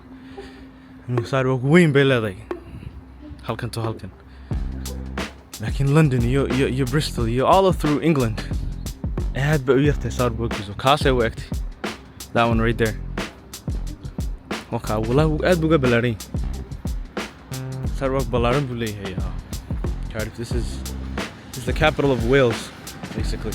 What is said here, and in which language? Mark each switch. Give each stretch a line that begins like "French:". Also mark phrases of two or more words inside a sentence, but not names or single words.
Somali: Sidewalk weyn bay leedahay halkan to halkan. Laakiin London iyo Bristol iyo
English: all through England
Somali: aad bay u yartay sidewalkiisu. Kaasay u egtay.
English: That one right there.
Somali: Okay, wallahi aad buu ga balaaran. Sidewalk balaaran buu leeyahay.
English: Cardiff, this is the capital of Wales, basically.